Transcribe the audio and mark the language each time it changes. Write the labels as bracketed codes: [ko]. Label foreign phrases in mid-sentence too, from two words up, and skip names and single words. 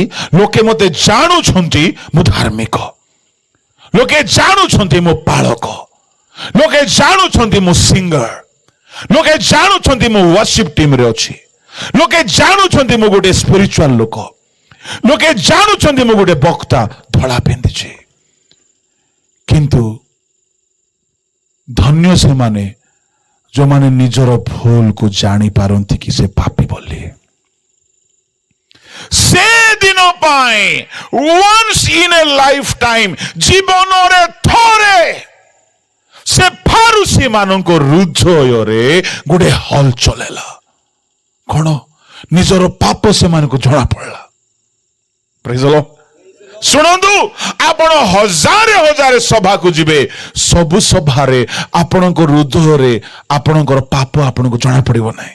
[or] ଲୋକେ ମତେ ଜାଣୁଛନ୍ତି ମୁଁ ଧାର୍ମିକ, ଲୋକେ ଜାଣୁଛନ୍ତି ମୁଁ ପାଳକ, ଲୋକେ ଜାଣୁଛନ୍ତି ମୁଁ ସିଙ୍ଗର, ଲୋକେ ଜାଣୁଛନ୍ତି ମୁଁ ୱାର୍ସିପ ଟିମରେ ଅଛି, ଲୋକେ ଜାଣୁଛନ୍ତି ମୁଁ ଗୋଟେ ସ୍ପିରିଚୁଆଲ ଲୋକ, ଲୋକେ ଜାଣୁଛନ୍ତି ମୁଁ ଗୋଟେ ବକ୍ତା, ଧଳା ପିନ୍ଧିଛି। କିନ୍ତୁ ଧନ୍ୟ ସେମାନେ ଯୋଉମାନେ ନିଜର ଭୁଲକୁ ଜାଣିପାରନ୍ତି କି ସେ ପାପୀ ବୋଲି। ସେଦିନ ପାଇଁ [en] once in a lifetime, [or] ଜୀବନରେ ଥରେ ସେ ଫାରୁସି ମାନଙ୍କ ହୃଦୟରେ ଗୋଟେ ହଲଚଲ ହେଲା। କଣ? ନିଜର ପାପ ସେମାନଙ୍କୁ ଜଣା ପଡିଲା। [en] Praise the Lord. [or] ଶୁଣନ୍ତୁ, ଆପଣ ହଜାରେ ହଜାରେ ସଭାକୁ ଯିବେ, ସବୁ ସଭାରେ ଆପଣଙ୍କ ହୃଦୟରେ ଆପଣଙ୍କର ପାପ ଆପଣଙ୍କୁ ଜଣା ପଡିବ ନାହିଁ।